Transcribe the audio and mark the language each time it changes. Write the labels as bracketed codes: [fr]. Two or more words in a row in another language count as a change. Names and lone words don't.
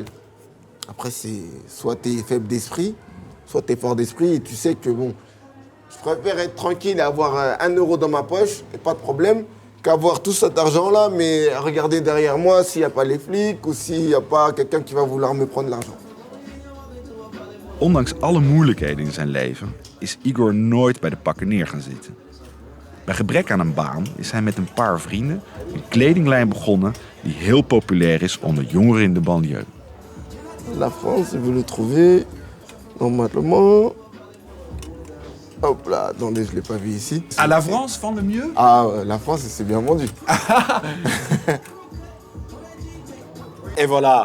[fr] Après, c'est soit tu es faible d'esprit, soit tu es fort d'esprit et tu sais que, bon, je préfère être tranquille et avoir 1 euro dans ma poche, et pas de problème, qu'avoir tout cet argent-là, mais regarder derrière moi s'il n'y a pas les flics ou s'il n'y a pas quelqu'un qui va vouloir me prendre l'argent. [nl] Ondanks alle moeilijkheden in zijn leven is Igor nooit bij de pakken neer gaan zitten. Bij gebrek aan een baan is hij met een paar vrienden een kledinglijn begonnen die heel populair is onder jongeren in de banlieue. [fr] La France, je veux le trouver normalement. Hop là, attendez, je ne l'ai pas vu ici. À la France, vend le mieux? Ah, la France, c'est bien vendu. Et voilà.